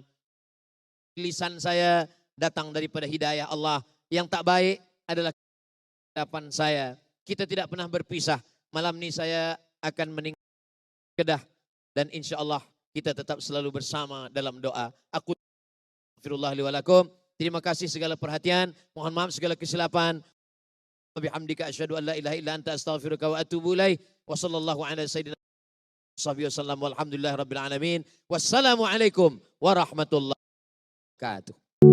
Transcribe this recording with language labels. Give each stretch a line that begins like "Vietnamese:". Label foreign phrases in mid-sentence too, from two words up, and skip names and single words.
Malay: Lisan saya datang daripada hidayah Allah. Yang tak baik adalah hadapan saya. Kita tidak pernah berpisah. Malam ini saya akan meninggalkan Kedah dan
Arabic: إن شاء الله
Malay: kita tetap selalu bersama dalam doa.
Arabic: Aku أستغفر الله لي ولكم.
Malay: Terima kasih segala perhatian. Mohon maaf segala kesilapan.
Arabic: بحمدك أشهد أن لا إله إلا أنت أستغفرك وأتوب إليك. وصلى الله على سيدنا وسلم والحمد لله رب العالمين. والسلام عليكم ورحمة الله وبركاته.